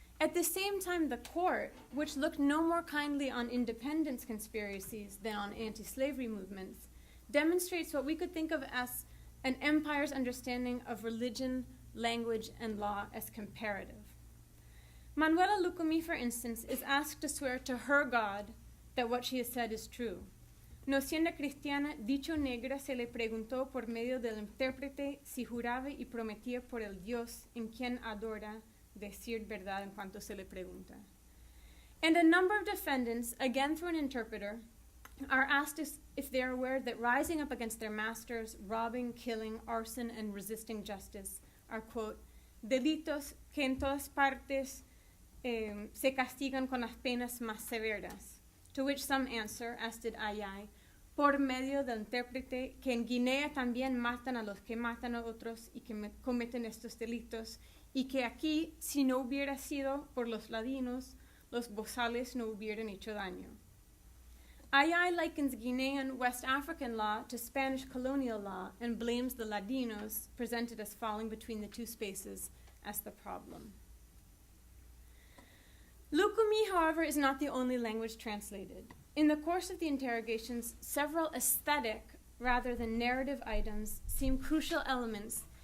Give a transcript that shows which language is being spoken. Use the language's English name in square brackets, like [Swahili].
[English] At the same time, the court, which looked no more kindly on independence conspiracies than on anti-slavery movements, demonstrates what we could think of as an empire's understanding of religion, language, and law as comparative. Manuela Lucumí, for instance, is asked to swear to her God that what she has said is true. [Spanish] No siendo cristiana, dicho negra se le preguntó por medio del intérprete si juraba y prometía por el Dios en quien adora decir verdad en cuanto se le pregunta. [English] And a number of defendants, again through an interpreter, are asked if they are aware that rising up against their masters, robbing, killing, arson, and resisting justice are, quote, [Spanish] delitos que en todas partes se castigan con las penas más severas. [English] To which some answer, as did Ayay, [Spanish] por medio del intérprete, que en Guinea también matan a los que matan a otros y que cometen estos delitos, y que aquí, si no hubiera sido por los ladinos, los bozales no hubieran hecho daño. [English] Ayay likens Guinean West African law to Spanish colonial law and blames the ladinos, presented as falling between the two spaces, as the problem. Lucumí, however, is not the only language translated. In the course of the interrogations, several aesthetic rather than narrative items seem crucial elements